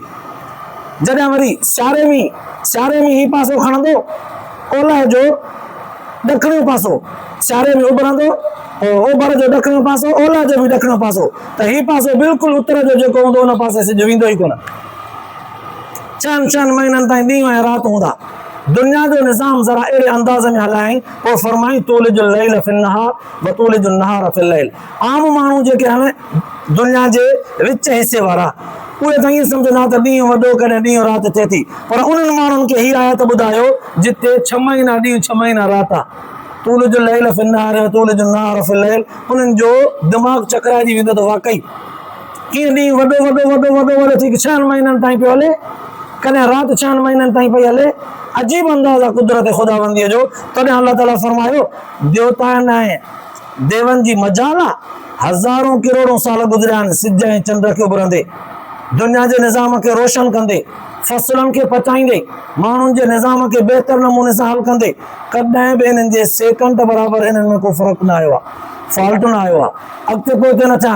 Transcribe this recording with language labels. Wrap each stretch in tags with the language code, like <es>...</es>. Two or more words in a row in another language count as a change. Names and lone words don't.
<sd>जॾहिं वरी सियारे में ही पासो खणंदो, ओलह जो ॾखणो पासो, सियारे में उभरंदो, ओभर जो ॾखणो पासो, ओलह जो बि ॾखणो पासो, त ही पासो बिल्कुलु उत्तर जो जेको हूंदो उन पासे सिज वेंदो ई कोन। 6 महीननि ताईं ॾींहं ऐं राति हूंदा। दुनिया जो निज़ाम ज़रा अहिड़े अंदाज़ में हलायईं, पोइ फरमाई</sd> <ar>تولج الليل في النهار وتولج النهار في الليل.</ar> <sd>आम माण्हू जेके आहिनि दुनिया जे विच हिसे वारा, उहे त ईअं सम्झंदा त ॾींहुं वॾो कॾहिं ॾींहुं राति थिए थी, पर उन्हनि माण्हुनि खे हीअ आयत ॿुधायो जिते 6 महीना ॾींहुं 6 महीना राति आहे।</sd> <ar>تولج الليل في النهار وتولج النهار في الليل,</ar> <sd>उन्हनि जो दिमाग़ चकराइजी वेंदो त वाकई कीअं ॾींहुं वॾो थी 6 महीननि ताईं पियो हले, कॾहिं राति 6 महीननि ताईं पई हले। अजीब अंदाज़ आहे कुदरत ख़ुदाबंदीअ जो। तॾहिं अल्लाह ताला फरमायो देवताउनि ऐं देवनि जी मजाल आहे, हज़ारों किरोड़ों साल गुज़रिया आहिनि सिज ऐं चंड खे उभरंदे, दुनिया जे निज़ाम खे रोशन कंदे, फसलनि खे पचाईंदे, माण्हुनि जे निज़ाम खे बहितर नमूने सां हल कंदे, कॾहिं बि हिननि जे सेकंड बराबरि हिननि में को फ़र्क़ु न आयो आहे, फॉल्ट न आयो आहे, अॻिते पोइते न थियनि।</sd>